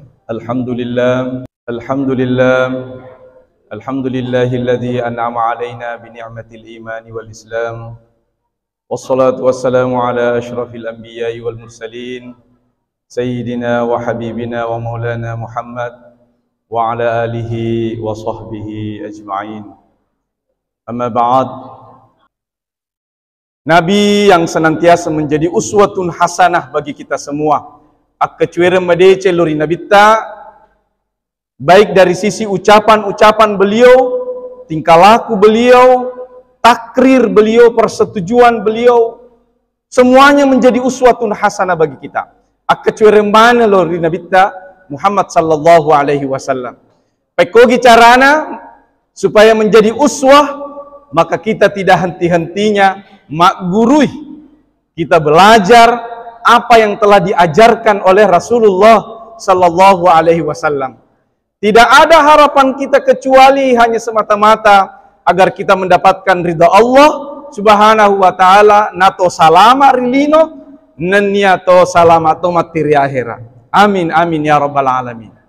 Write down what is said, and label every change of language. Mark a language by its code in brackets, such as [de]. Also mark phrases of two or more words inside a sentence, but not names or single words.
[ar] الحمد لله، الحمد لله، الحمد لله الذي أنعم علينا بنعمة الإيمان والإسلام. والصلاة والسلام على أشرف الأنبياء والمرسلين، سيدنا وحبيبنا ومولانا محمد وعلى آله وصحبه أجمعين. أما بعد. [id] Nabi yang senantiasa menjadi [ar] أسوة حسنة [id] bagi kita semua. [bug] Akkecuere madece lori nabita, [id] baik dari sisi ucapan-ucapan beliau, tingkah laku beliau, takrir beliau, persetujuan beliau, semuanya menjadi [ar] أسوة حسنة [id] bagi kita. [bug] Akkecuere mana lori nabita Muhammad [ar] صلى الله عليه وسلم. [id] Pekogi carana supaya menjadi uswah, maka kita tidak henti-hentinya makgurui, kita belajar apa yang telah diajarkan oleh Rasulullah [ar] صلى الله عليه وسلم. [id] Tidak ada harapan kita kecuali hanya semata-mata agar kita mendapatkan ridha Allah [ar] سبحانه وتعالى, [bug] nato salama rilino, neniato salamato materi akhirat. [ar] آمين آمين يا رب العالمين.